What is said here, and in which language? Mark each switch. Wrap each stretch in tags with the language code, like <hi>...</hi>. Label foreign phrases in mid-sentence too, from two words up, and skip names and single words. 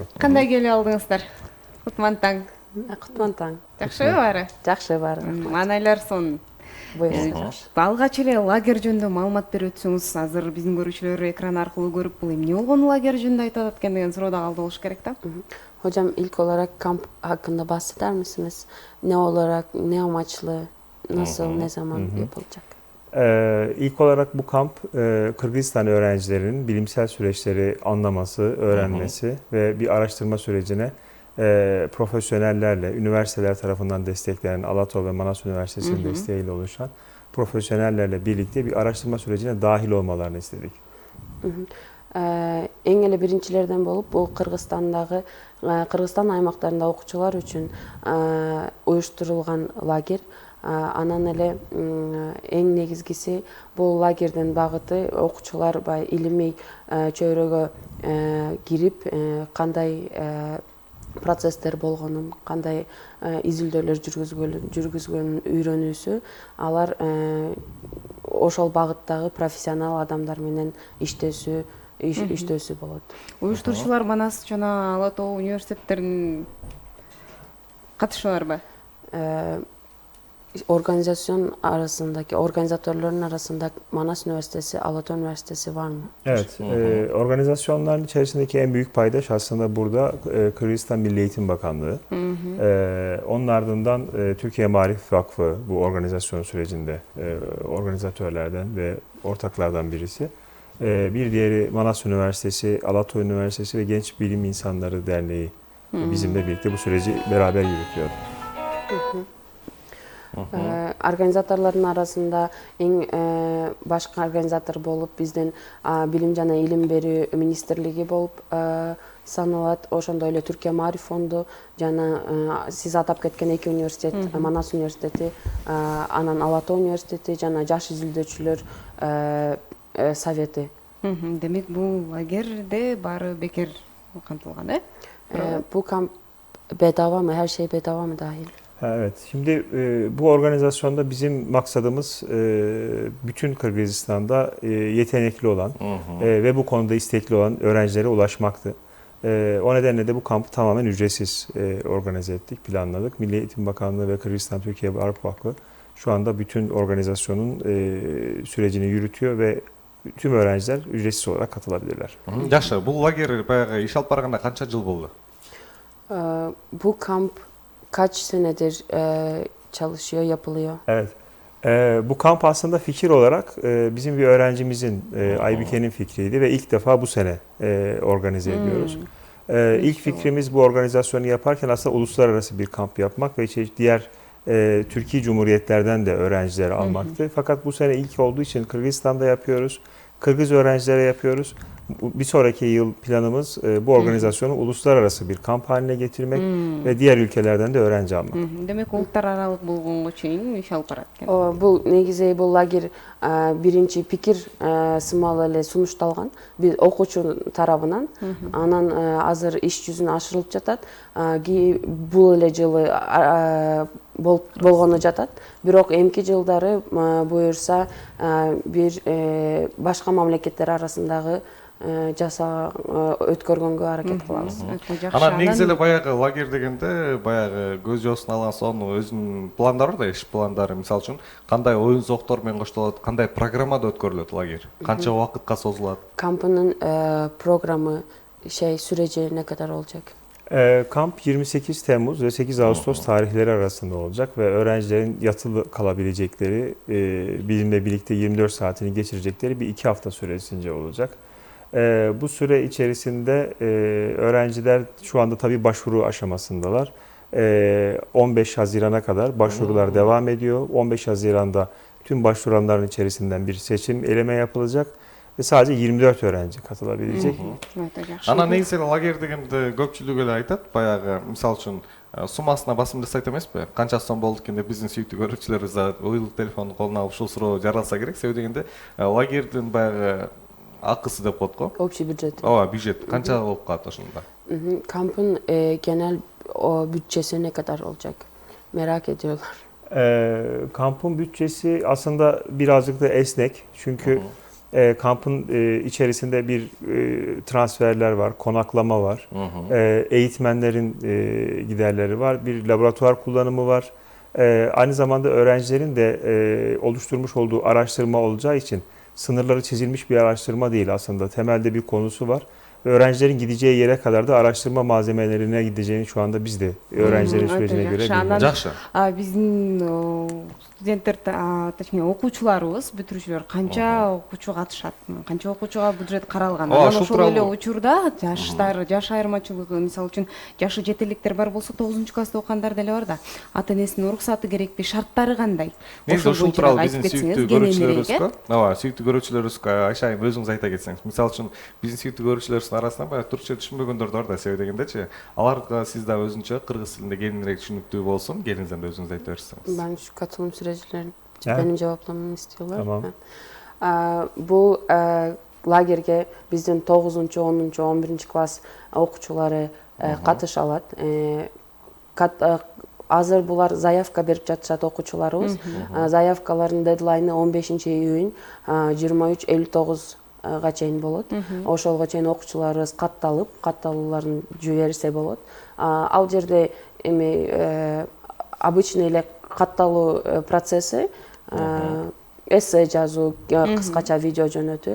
<ky>Кандай келип алдыңыздар? Кутман таң. Кутман таң. Жакшыбы баары? Жакшы баары. Маанайлар сонун. Буюрса. Алгач эле лагерь жөнүндө маалымат берип өтсөңүз, азыр биздин көрүүчүлөр экран аркылуу көрүп, бул эмне болгон лагерь жөнүндө айтып экен деген суроо да калды болуш керек да.</ky> <tr>Hocam ilk olarak kamp hakkında bahseder misiniz? Ne olarak, ne amaçlı, nasıl, ne zaman yapılacak? İlk olarak bu kamp Kırgızistan öğrencilerinin bilimsel süreçleri anlaması, öğrenmesi ve bir araştırma sürecine profesyonellerle, üniversiteler tarafından desteklenen Alatov ve Manas Üniversitesi'nin desteğiyle oluşan profesyonellerle birlikte bir araştırma sürecine dahil olmalarını istedik.</tr> <ky>Эң эле биринчилерден болуп, бул Кыргызстан аймактарында окуучулар үчүн уюштурулган лагерь. Анан эле эң негизгиси бул лагердин багыты окуучулар илимий чөйрөгө кирип, кандай процесстер болгонун, кандай изилдөөлөр жүргүзгөнүн үйрөнүүсү, алар ошол багыттагы профессионал адамдар менен иштөөсү болот. Уюштуруучулар Манас жана Алатоо университеттеринин катышууларбы?</ky> <tr>Organizatörlerin arasında Manas Üniversitesi, Alatau Üniversitesi var mı? Evet, organizasyonların içerisindeki en büyük paydaş aslında burada Kırgızistan Milli Eğitim Bakanlığı. Onun ardından Türkiye Maarif Vakfı bu organizasyon sürecinde organizatörlerden ve ortaklardan birisi. Bir diğeri Manas Üniversitesi, Alatau Üniversitesi ve Genç Bilim İnsanları Derneği bizimle birlikte bu süreci beraber yürütüyor. Organizatörlerin arasında en başka organizatör</tr> <ky>болуп бизден Билим жана Илим Берүү Министрлиги болуп саналат. Ошондой эле Türkiye Maarif Fondu жана сиз атап кеткен эки университет, Манас университети, анан Алатау университети жана Жаш изилдөөчүлөр совети. Демек бул лагерде баары бекер камтылган, э?</ky> <tr>Bu kamp bedava mı? Her şey bedava mı dahil? Evet, şimdi bu organizasyonda bizim maksadımız bütün Kırgızistan'da yetenekli olan ve bu konuda istekli olan öğrencilere ulaşmaktı. O nedenle de bu kampı tamamen ücretsiz organize ettik, planladık. Milli Eğitim Bakanlığı ve Kırgızistan Türkiye Maarif Vakfı şu anda bütün organizasyonun sürecini yürütüyor ve tüm öğrenciler ücretsiz olarak katılabilirler.</tr> <ky>Жакшы, бул лагерь баягы иш алып барганда канча жыл болду?</ky> <tr>Bu kamp kaç senedir çalışıyor, yapılıyor? Evet. Bu kamp aslında fikir olarak bizim bir öğrencimizin, Aybike'nin fikriydi ve ilk defa bu sene organize ediyoruz. İlk fikrimiz bu organizasyonu yaparken aslında uluslararası bir kamp yapmak ve diğer Türkiye Cumhuriyetlerden de öğrencileri almaktı. Fakat bu sene ilk olduğu için Kırgızistan'da yapıyoruz. Kırgız öğrencilere yapıyoruz. Bir sonraki yıl planımız bu organizasyonu uluslararası bir kamp haline getirmek ve diğer ülkelerden de öğrenci almak.</tr> <ky>Demek улуттар аралык болгонго чейин иш алып барат экен. Bu негизи бул лагерь биринчи пикир сымал эле сунушталган биз окуучу тарабынан. Анан азыр иш жүзүнө ашырылып жатат. Бул эле жылы болгону жатат. Бирок эмки жылдары буюрса бир башка мамлекеттер арасындагы өткөргөнгө аракет кылабыз. Анан негизи эле баягы лагерь дегенде баягы көз жосун алган соң өзүнүн пландары бар да, иш пландары. Мисалы үчүн кандай оюн зоктор менен коштолот, кандай программада өткөрүлөт лагерь, канча убакытка созулат?</ky> <tr>Kampının programı süreci ne kadar olacak? Kamp 28 Temmuz ve 8 Ağustos tarihleri arasında olacak ve öğrencilerin yatılı kalabilecekleri, bizimle birlikte 24 saatini geçirecekleri bir 2 hafta süresince olacak. Bu süre içerisinde öğrenciler şu anda tabii başvuru aşamasındalar. 15 Haziran'a kadar başvurular devam ediyor. 15 Haziran'da tüm başvuranların içerisinden bir seçim eleme yapılacak ve sadece 24 öğrenci katılabilecek.</tr> <ky>Өтө жакшы. Анан негизи лагерь дегенде көпчүлүк эле айтат, баягы мисалы үчүн суммасына басым жасайт эмеспи? Канча сом болду экен деп биздин сүйүктүү көрүүчүлөрүбүз да уюлдук телефондун колуна алып ушул суроо жаралса керек. Себеби дегенде лагердин баягы акысы деп коет го.</ky> <ru>Общий бюджет.</ru> <ky>Ооба, бюджет канча болуп калат ошондо?</ky> <tr>Kampın genel o bütçesi ne kadar olacak? Merak ediyorlar. Kampın bütçesi aslında birazcık da esnek. Çünkü kampın içerisinde bir transferler var, konaklama var, eğitmenlerin giderleri var, bir laboratuvar kullanımı var. Aynı zamanda öğrencilerin de oluşturmuş olduğu araştırma olacağı için sınırları çizilmiş bir araştırma değil aslında. Temelde bir konusu var. Öğrencilerin gideceği yere kadar da araştırma malzemelerine gideceğini şu anda biz de öğrencilerin sürecine göre biliyoruz.</tr> <ky>Жакшы. Биздин студенттер, точнее окуучуларыбыз, бүтүрүүчүлөр канча окуучу катышат, канча окуучуга бюджет каралган. Ооба, Анан ушул ошол эле тууралуу. учурда жаш айырмачылыгы, мисалы үчүн жашы жетеликтер бар болсо 9-класста окугандар деле бар да. Ата энесинин уруксаты керекпи, шарттары кандай? Негизи ушул тууралуу биздин сүйүктүү көрүүчүлөрүбүзгө, кененирээк, ооба, сүйүктүү көрүүчүлөрүбүзгө Айша айым өзүңүз айта кетсеңиз. Мисалы үчүн биздин сүйүктүү көрүүчүлөрүбүздүн арасынан баягы түркчө түшүнбөгөндөр да бар да, себеби дегендечи. Аларга сиз да өзүнчө кыргыз тилинде кеңирээк түшүнүктүү болсун, келиңизден да өзүңүз айта берсеңиз.</ky> <tr>Ben şu katılım süreçlerini Evet. benim cevaplamamı istiyorlar. Tamam.</tr> <ky>Бул лагерге бизден 9. 10. 11. класс окуучулары катыша алат. Азыр булар заявка берип жатышат окуучуларыбыз. Заявкалардын дедлайны 15 июнь 23:59 чейин болот. Ошолго чейин окуучуларыбыз катталууларын жиберсе болот. Ал жерде эми обычный эле катталуу процесси, эссе жазуу, кыскача видео жөнөтүү.</ky>